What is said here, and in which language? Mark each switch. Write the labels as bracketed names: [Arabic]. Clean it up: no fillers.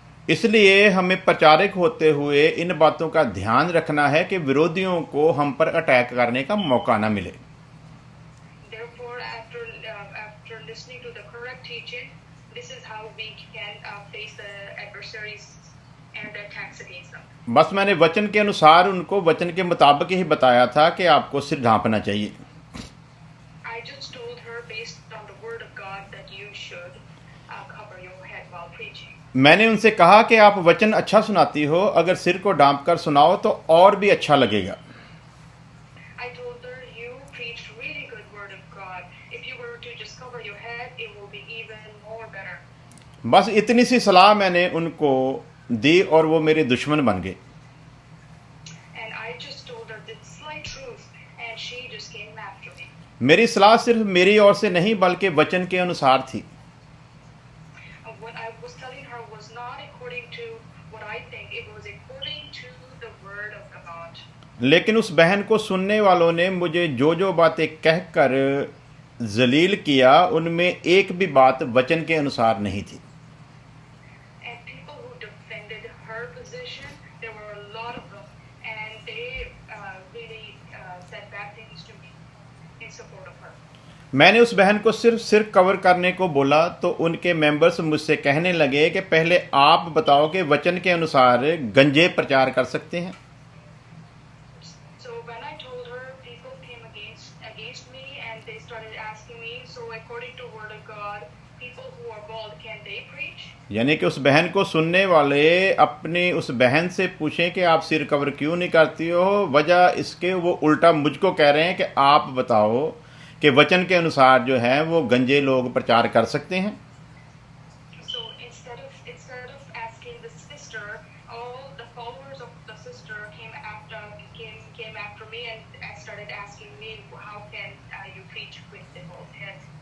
[Hindi] इसलिए हमें प्रचारक होते हुए इन बातों का ध्यान रखना है कि विरोधियों को हम पर अटैक करने का मौका ना मिले। [English] Therefore, after listening to the correct teaching, this is how we can face the adversaries and the attacks against them. [Hindi] बस मैंने वचन के अनुसार उनको वचन के मुताबिक ही बताया था कि आपको सिर ढांपना चाहिए। [English] I just told her based on the word of God that you should cover your head while preaching. [Hindi] मैंने उनसे कहा कि आप वचन अच्छा सुनाती हो, अगर सिर को ढांप कर सुनाओ तो और भी अच्छा लगेगा। [English] I told her you preached really good word of God. If you were to just cover your head, it will be even more better. [Hindi] बस इतनी सी सलाह मैंने उनको दी और वो मेरे दुश्मन बन गए। [English] And I just told her the slight truth, and she just came after me. [Hindi] मेरी सलाह सिर्फ मेरी ओर से नहीं बल्कि वचन के अनुसार थी। [English] What I was telling her was not according to what I think, it was according to the word of God. [Hindi] लेकिन उस बहन को सुनने वालों ने मुझे जो जो बातें कहकर जलील किया उनमें एक भी बात वचन के अनुसार नहीं थी। [English] And people who defended her position, there were a lot of them, and they really said bad things to me in support of her. [Hindi] मैंने उस बहन को सिर्फ सिर कवर करने को बोला तो उनके मेंबर्स मुझसे कहने लगे कि पहले आप बताओ कि वचन के अनुसार गंजे प्रचार कर सकते हैं। [English] So when I told her, people came against me, and they started asking me, so according to word of God, people who are bald, can they preach? [Hindi] यानी कि उस बहन को सुनने वाले अपनी उस बहन से पूछें कि आप सिर कवर क्यों नहीं करती हो, वजह इसके वो उल्टा मुझको कह रहे हैं कि आप बताओ कि वचन के अनुसार जो है वो गंजे लोग प्रचार कर सकते हैं। [English] So instead of asking the sister, all the followers of the sister came after me and started asking me, how can you preach with the bald head?